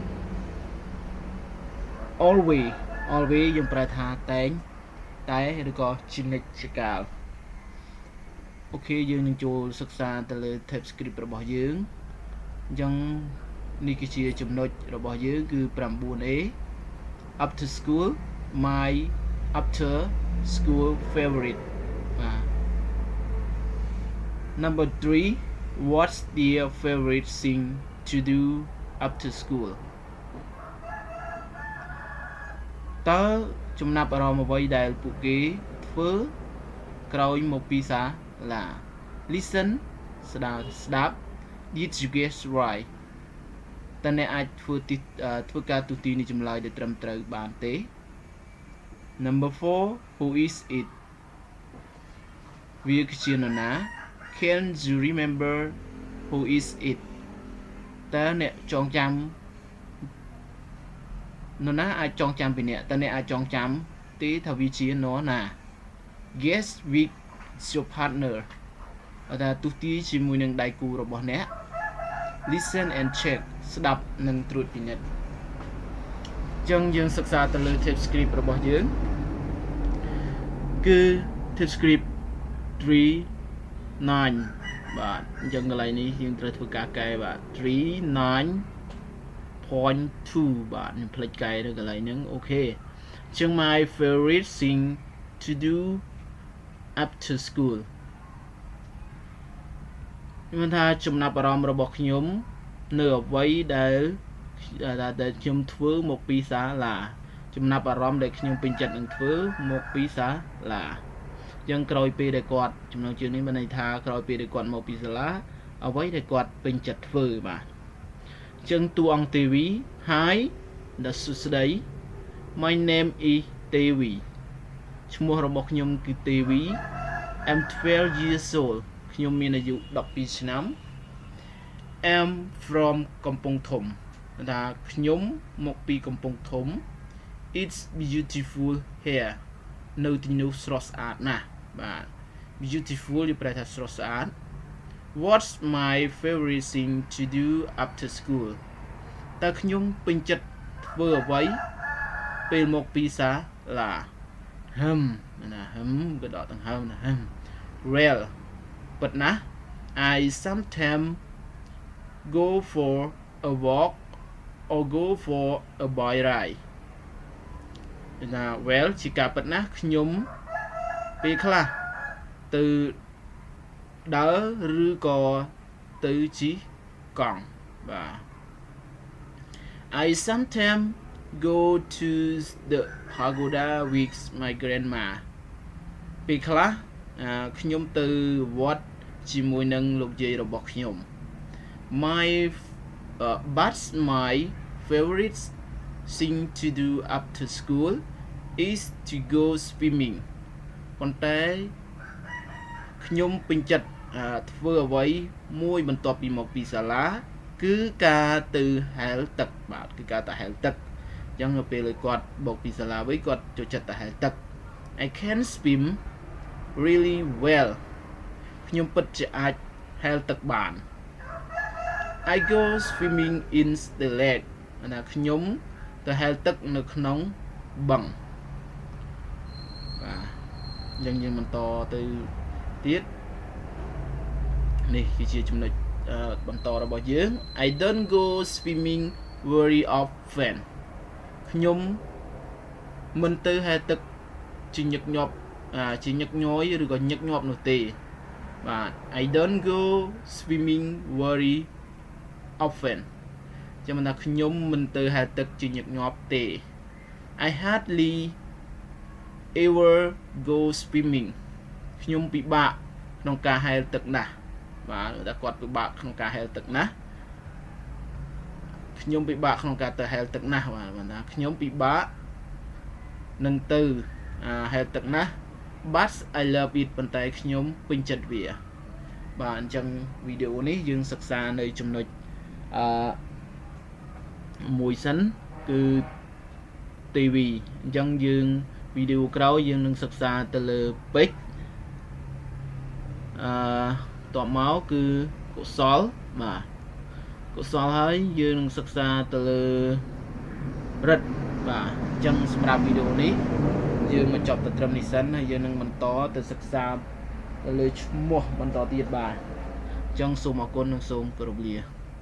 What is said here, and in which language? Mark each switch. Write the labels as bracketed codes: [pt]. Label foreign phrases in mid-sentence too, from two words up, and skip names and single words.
[km] always យើងប្រែថាតែឬក៏ជានិច្ចជាកាលអូខេយើងនឹងចូលសិក្សាទៅលើ Tevy script របស់យើងអញ្ចឹងនេះគឺជាចំណុចរបស់យើងគឺ [en] 9A up to school my after school favorite [km] បាទ [en] Number 3 what's their favorite thing to do after school [km] តើចំណាប់អារម្មណ៍អ្វីដែលពួកគេធ្វើក្រោយមកពីសាលា Listen ស្ដាប់ [en] Did you guess right [km] តើអ្នកអាចធ្វើការទូទីនៃចម្លើយដែលត្រឹមត្រូវបានទេ [en] Number 4 who is it [km] វាគឺជានរណា [en] Can you remember who is it [km] តើអ្នកចងចាំនរណាអាចចងចាំពីអ្នកតើអ្នក អាចចងចាំទេថាវាជានរណា [en] Guess with your partner [km] ថាទូទីជាមួយនឹងដៃគូរបស់អ្នក [en] Listen and check [km] ស្ដាប់និងត្រួតពិនិត្យអញ្ចឹងយើងសិក្សាទៅលើ Tevy script របស់យើងគឺ Tevy script 3.9 បាទអញ្ចឹងកន្លែងនេះយើងត្រូវធ្វើការកែបាទ 3.9.2 បាទខ្ញុំភ្លេចកែនៅកន្លែងហ្នឹងអូខេអញ្ចឹង [en] my favorite thing to do after school [km] ខ្ញុំថាចំណាប់អារម្មណ៍របស់ខ្ញុំនៅអ្វីដែលខ្ញុំធ្វើមកពីសាលាចំណាប់អារម្មណ៍ដែលខ្ញុំពេញចិត្តនឹងធ្វើមកពីសាលាយ៉ាង ក្រោយពេលដែលគាត់ចំណងជើងនេះមានន័យថាក្រោយពេលដែលគាត់មកពីសាលាអ្វីដែលគាត់ពេញចិត្តធ្វើបាទអញ្ចឹង តួអង្គ Tevy Hi ដល់សួស្ដី [en] My name is Tevy [km] ឈ្មោះរបស់ខ្ញុំគឺ Tevy [en] I'm 12 years old [km] ខ្ញុំមានអាយុ12ឆ្នាំ [en] I'm from [km] កំពង់ធំថាខ្ញុំមកពីកំពង់ធំ [en] It's beautiful here [km] នៅទីនោះស្រស់ស្អាតណាស់បាទ beautiful វាប្រែថាស្រស់ស្អាត [en] What's my favorite thing to do after school [km] តើខ្ញុំពេញចិត្តធ្វើអ្វីពេលមកពីសាលា ក៏ដកទាំងណា Well ពិតណាស់ [en] I sometimes go for a walk or go for a bike ride [km] ណា well ជាការពិតណាស់ខ្ញុំពេលខ្លះទៅដើរឬក៏ទៅជិះកង់បាទ [en] I sometimes go to the pagoda with my grandma [km] ពេលខ្លះខ្ញុំទៅវត្តជាមួយនឹងលោកយាយរបស់ខ្ញុំ [en] but my favorite thing to do after school is to go swimming [km] ប៉ុន្តែខ្ញុំពេញចិត្តធ្វើអ្វីមួយបន្ទាប់ ពីមកពីសាលាគឺការទៅហែលទឹកបាទគឺការទៅហែលទឹកអញ្ចឹងនៅពេលគាត់មកពីសាលាវិញគាត់ចូលចិត្តទៅហែលទឹក [en] I can swim really well [km] ខ្ញុំពិតជាអាចហែលទឹកបាន [en] I go swimming in the lake [km] ណាខ្ញុំទៅហែលទឹកនៅក្នុងបឹង បាទអញ្ចឹងយើងបន្តទៅទៀតនេះគឺជាចំណុចបន្តរបស់យើង [en] I don't go swimming very often [km] ខ្ញុំមិនទៅហែលទឹកជាញឹក ញាប់ជាញឹកញយឬក៏ញឹកញាប់នោះទេបាទ [en] I don't go swimming very often [km] ចាំថាខ្ញុំមិនទៅហែលទឹកជាញឹកញាប់ទេ [en] I hardly ever go swimming [km] ខ្ញុំពិបាកក្នុងការហែលទឹកណាស់បាទតែគាត់ពិបាកក្នុងការហែលទឹកណាស់ ខ្ញុំពិបាកក្នុងការទៅហែលទឹកណាស់បាទថាខ្ញុំពិបាកនឹងទៅហែលទឹកណាស់ [en] but I love it [km] ប៉ុន្តែខ្ញុំពេញចិត្តវាបាទអញ្ចឹងវីដេអូនេះយើងសិក្សានៅចំណុច មួយសិនគឺ Tevy អញ្ចឹងយើងវីដេអូក្រោយយើងនឹងសិក្សាទៅលើពេចតបមកគឺកុសលបាទកុសលហើយយើងនឹងសិក្សាទៅលើរិទ្ធបាទអញ្ចឹងសម្រាប់វីដេអូនេះយើងមកចប់ទៅត្រឹមនេះសិនហើយយើងនឹងបន្តទៅសិក្សាទៅលើឈ្មោះបន្តទៀតបាទអញ្ចឹងសូមអរគុណនិងសូមគោរពលា